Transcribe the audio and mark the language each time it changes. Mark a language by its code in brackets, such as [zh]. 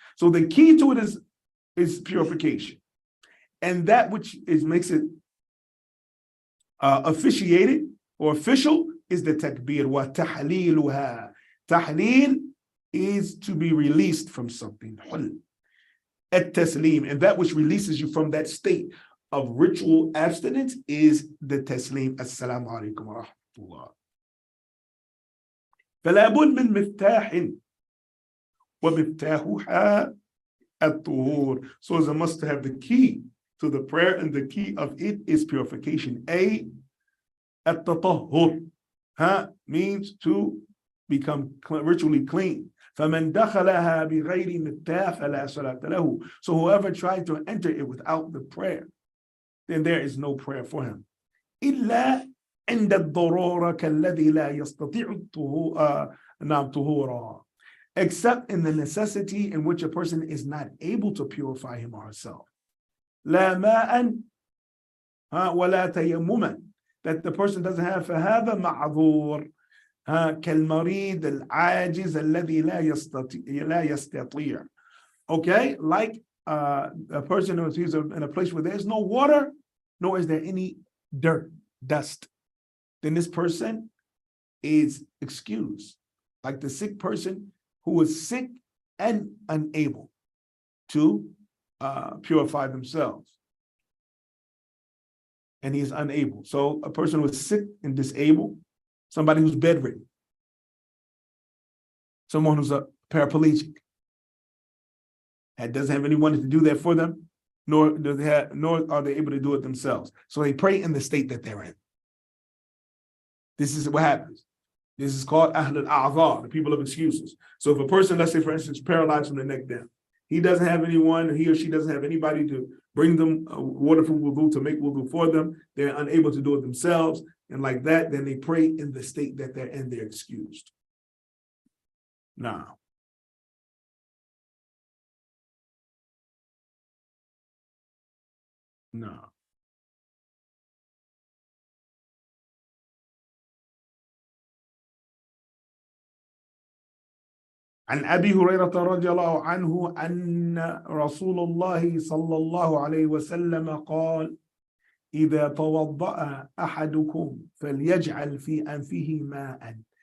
[en] So the key to it is purification. And that which makes it officiated or official is the takbir. [ar] وَتَحْلِيلُهَا. [en] Tahleel is to be released from something. At-taslim, and that which releases you from that state of ritual abstinence is the taslim. [ar] Assalamu alaikum wa rahmatullah. فلا بد من مفتاح ومفتاحها الطهور. [en] So it's a must to have the key to the prayer, and the key of it is purification. التطهر means to become ritually clean. [ar] فَمَنْ دَخَلَهَا بِغَيْرِ مِفْتَاحٍ فَلَا صَلَاةَ لَهُ. [en] So whoever tried to enter it without the prayer, then there is no prayer for him. [ar] إِلَّا عِنْدَ الضَّرُورَةِ كَالَّذِي لَا يَسْتَطِيعُ طُهُورًا. [en] Except in the necessity in which a person is not able to purify him or herself. [ar] لَا مَاءً وَلَا تَيَمُّمًا. [en] That the person doesn't have [ar] فَهَذَا مَعْذُورٌ كالمريض العاجز الذي لا يستطيع. [en] Okay, like a person who is in a place where there's no water, nor is there any dirt, dust, then this person is excused. Like the sick person who is sick and unable to purify themselves. And he is unable. So a person who is sick and disabled, somebody who's bedridden, someone who's a paraplegic, and doesn't have anyone to do that for them, nor are they able to do it themselves. So they pray in the state that they're in. This is what happens. This is called Ahl al-A'zar, the people of excuses. So if a person, let's say for instance, paralyzed from the neck down, he doesn't have anyone, he or she doesn't have anybody to bring them water for wudu, to make wudu for them, they're unable to do it themselves, and like that, then they pray in the state that they're in, they're excused. Now, [ar] عن أبي هريرة رضي الله عنه أن رسول الله صلى الله عليه وسلم قال: إذا توضأ أحدكم فليجعل في أنفه ماء